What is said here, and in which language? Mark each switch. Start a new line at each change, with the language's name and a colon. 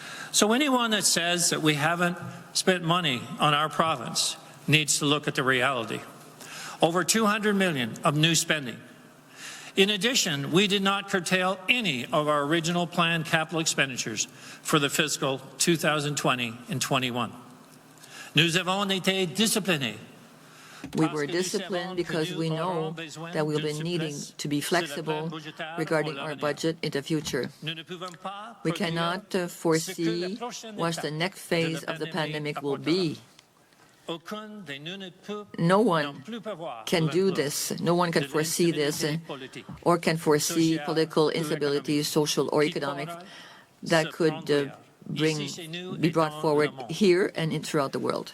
English: So anyone that says that we haven't spent money on our province needs to look at the reality. Over $200 million of new spending. In addition, we did not curtail any of our original planned capital expenditures for the fiscal 2020 and 21.
French: Nous avons été disciplinés.
English: We were disciplined because we know that we'll be needing to be flexible regarding our budget in the future. We cannot foresee what the next phase of the pandemic will be. No one can do this. No one can foresee this or can foresee political instability, social or economic, that could be brought forward here and throughout the world.